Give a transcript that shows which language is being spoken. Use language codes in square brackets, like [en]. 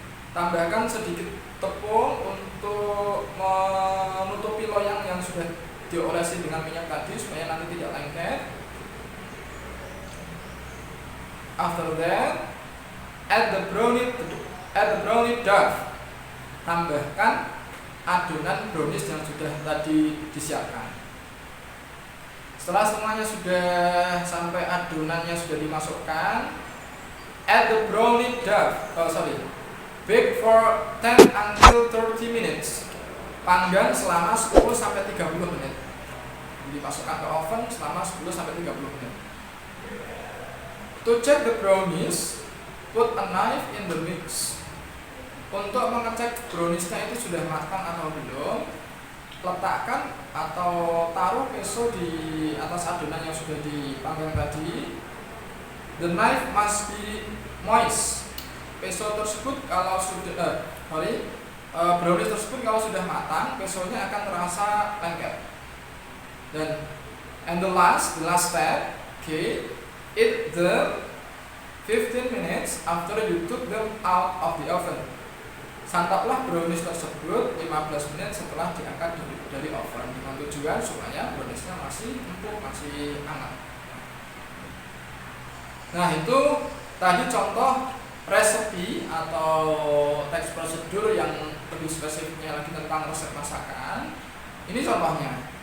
[id] Tambahkan sedikit tepung untuk menutupi loyang yang sudah diolesi dengan minyak tadi supaya nanti tidak lengket. [en] After that, add the brownie dough. [id] Tambahkan adonan brownies yang sudah tadi disiapkan. Setelah semuanya sudah sampai adonannya sudah dimasukkan, [en] add the brownie dough. Bake for 10 until 30 minutes. [id] Panggang selama 10 sampai 30 menit. Dimasukkan ke oven selama 10 sampai 30 menit. [en] To check the brownies, put a knife in the mix. [id] Untuk mengecek browniesnya itu sudah matang atau belum, letakkan atau taruh peso di atas adonan yang sudah dipanggang tadi. [en] The knife must be moist. [id] Peso tersebut kalau sudah brownies tersebut kalau sudah matang, pesonya akan terasa lengket. [en] And the last step, okay, eat the 15 minutes after you took them out of the oven. [id] Santaplah brownies tersebut 15 menit setelah diangkat dari oven dengan tujuan supaya browniesnya masih empuk, masih hangat. Nah, itu tadi contoh resepi atau teks prosedur yang lebih spesifiknya lagi tentang resep masakan. Ini contohnya.